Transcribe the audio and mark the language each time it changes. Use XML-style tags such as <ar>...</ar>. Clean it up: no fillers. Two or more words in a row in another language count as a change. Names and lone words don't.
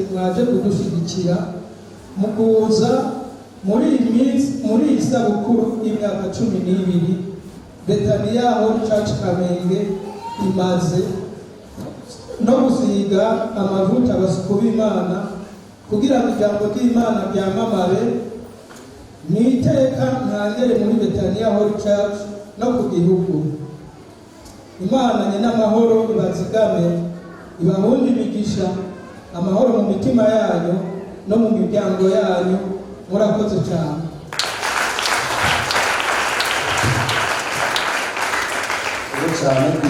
<rn>mwaje kudushyigikira mu kuza muri iyi sabukuru y'imyaka 12 Betania Holy Church Kamenge imaze, no gusiga amavuta abasuku b'Imana kugira ngo ijambo ry'Imana ryamamare n'iteka ntangere muri Betania Holy Church no ku gihugu. Imana nyina amahoro ibazigame, ibahunde imigisha, amahoro mu mitima yanyu no mu miryango yanyu. Murakoze cyane. Cyane</rn>